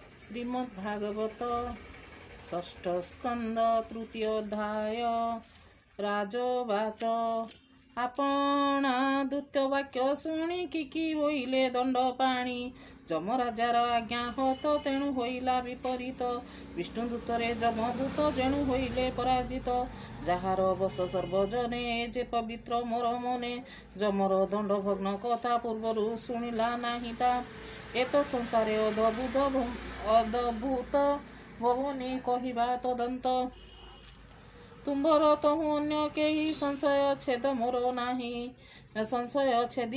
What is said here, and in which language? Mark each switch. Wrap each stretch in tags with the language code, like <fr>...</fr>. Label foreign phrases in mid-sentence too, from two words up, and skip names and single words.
<or>ଶ୍ରୀମଦ୍ଭାଗବତ ଷଷ୍ଠ ସ୍କନ୍ଦ ତୃତୀୟ ଅଧ୍ୟାୟ ରାଜବାଚ ଆପଣା ଦୂତ୍ୟ ବାକ୍ୟ ଶୁଣି କି ବୋଇଲେ ଦଣ୍ଡ ପାଣି ଜମରାଜାର ଆଜ୍ଞା ହତ ତେଣୁ ହୋଇଲା ବିପରୀତ ବିଷ୍ଣୁଦୂତରେ ଜମଦୂତ ଜେଣୁ ହୋଇଲେ ପରାଜିତ ଯାହାର ବଶ ସର୍ବଜନେ ଯେ ପବିତ୍ର ମୋର ମନେ ଯମର ଦଣ୍ଡ ଭଗ୍ନ କଥା ପୂର୍ବରୁ ଶୁଣିଲା ନାହିଁ ତା ଏତ ସଂସାରେ ଅଦ୍ଭୁତ ବହୁନି କହିବା ତଦନ୍ତ ତୁମ୍ଭର ତହୁ ଅନ୍ୟ କେହି ସଂଶୟ ଛେଦ ମୋର ନାହିଁ ସଂଶୟ ଛେଦି</or>